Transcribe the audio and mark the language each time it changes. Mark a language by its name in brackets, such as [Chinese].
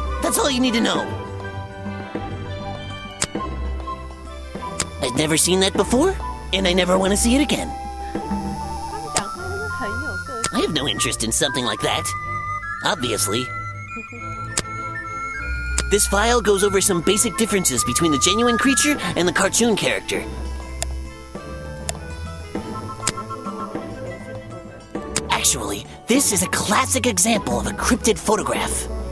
[English] That's all you need to know. I've never seen that before, and I never want to see it again. [Chinese] 他们讲话真的很有个性。 [English] I have no interest in something like that. Obviously. This file goes over some basic differences between the genuine creature and the cartoon character. Actually, this is a classic example of a cryptid photograph.